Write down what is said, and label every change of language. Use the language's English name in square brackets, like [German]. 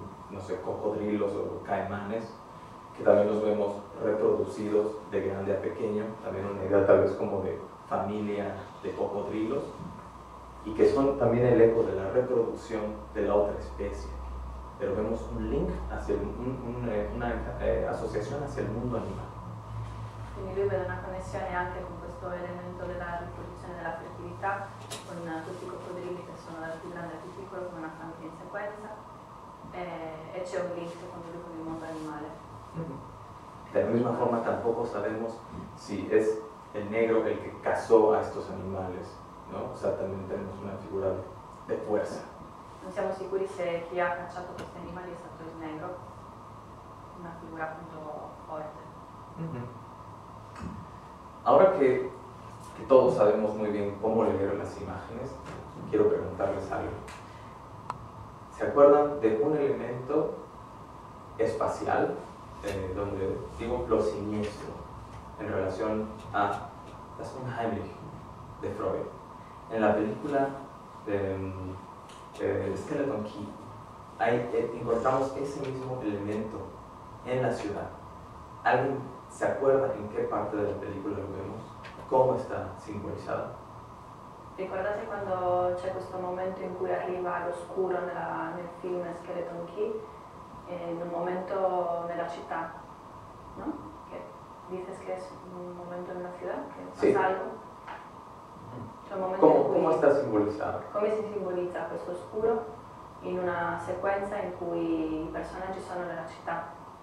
[Spanish] no sé, cocodrilos o caimanes, que también los vemos reproducidos de grande a pequeño, también una idea tal vez como de familia de cocodrilos, y que son también el eco de la reproducción de la otra especie. Pero vemos un link hacia una asociación hacia [Italian] il mondo animale. Quindi lui vede una connessione anche con questo elemento della riproduzione della fertilità, con tutti i coccodrilli che sono dal più grande al più piccolo, come una famiglia in sequenza, e c'è un link secondo lui con il mondo animale. [Spanish] De la misma forma tampoco sabemos si es el negro el que cazó a estos animales, ¿no? O sea, también tenemos una figura de fuerza. [Italian] Non siamo sicuri se chi ha cacciato questi animali è stato il negro, una figura appunto forte. [Spanish] Ahora que todos sabemos muy bien cómo leer las imágenes, quiero preguntarles algo. ¿Se acuerdan de un elemento espacial, donde digo lo siniestro, en relación a das Unheimliche de Freud? En la película Skeleton Key, encontramos ese mismo elemento en la ciudad. ¿Alguien se acuerda en qué parte de la película lo vemos? ¿Cómo está simbolizado? [Italian] Ricordate quando c'è questo momento in cui arriva l'oscuro nel film Skeleton Key, in un momento nella città, ¿no? [Spanish] Que dices que es un momento en una ciudad, que pasa sí. algo. ¿Cómo está simbolizado? [Italian] Come si simbolizza questo oscuro in una sequenza in cui i personaggi sono nella città?